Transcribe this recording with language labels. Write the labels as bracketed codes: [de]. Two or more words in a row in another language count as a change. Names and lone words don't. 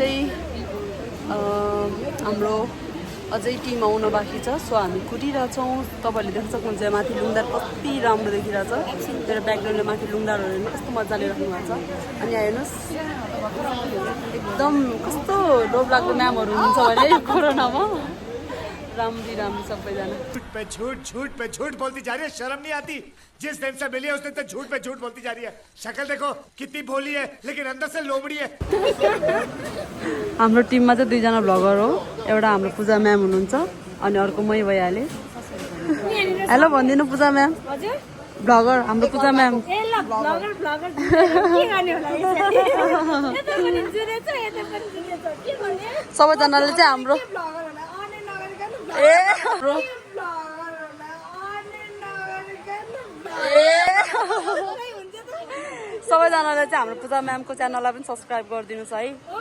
[ne] हामी चाहिँ हाम्रो अझै टिम आउन बाँकी छ सो हामी कुदिरहेछौँ तपाईँहरूले देख्न सक्नुहुन्छ माथि लुङदार कति राम्रो देखिरहेछ मेरो ब्याकग्राउन्डले माथि लुङदारहरू हेर्नु कस्तो मजाले राख्नु भएको छ अनि यहाँ हेर्नुहोस् एकदम कस्तो डोब्लाको म्यामहरू हुनुहुन्छ भने कोरोनामा राम्री सबैजना [hi] झूठ पे झूठ बोलती जा रही है शर्म नहीं आती जिस दिन से मिली है उस दिन तक झूठ पे झूठ बोलती जा रही है शक्ल देखो कितनी भोली है लेकिन अंदर से लोमड़ी है [ne] हाम्रो टिममा चाहिँ दुईजना भ्लगर हो एउटा हाम्रो पूजा म्याम हुनुहुन्छ अनि अर्को मै भइहालेँ हेलो भनिदिनु पूजा म्याम भ्लगर हाम्रो पूजा म्याम सबैजनाले चाहिँ हाम्रो सबैजनाले चाहिँ हाम्रो पूजा म्यामको च्यानललाई पनि सब्सक्राइब गरिदिनुहोस् है